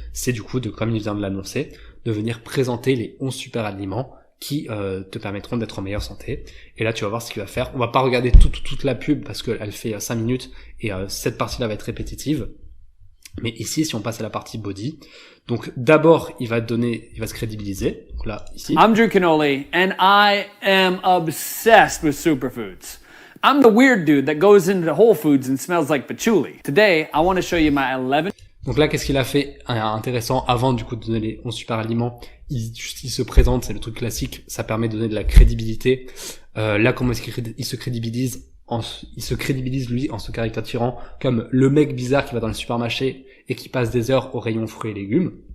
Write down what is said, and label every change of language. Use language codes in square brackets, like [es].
[fr] C'est du coup, comme il vient de l'annoncer, de venir présenter les 11 super aliments qui te permettront d'être en meilleure santé. Et là, tu vas voir ce qu'il va faire. On va pas regarder toute la pub parce qu'elle fait 5 minutes et cette partie-là va être répétitive. Mais ici, si on passe à la partie body, donc d'abord, il va se crédibiliser. Donc là, ici. [en] I'm Drew Canole, and I am obsessed with superfoods. I'm the weird dude that goes into Whole Foods and smells like patchouli. Today, I want to show you my 11... [fr] Donc là, qu'est-ce qu'il a fait intéressant avant du coup de donner les 11 super aliments? Il se présente, c'est le truc classique, ça permet de donner de la crédibilité. Là, comment est-ce qu'il se crédibilise? Il se crédibilise lui en se caricaturant comme le mec bizarre qui va dans le supermarché et qui passe des heures au rayon fruits et légumes.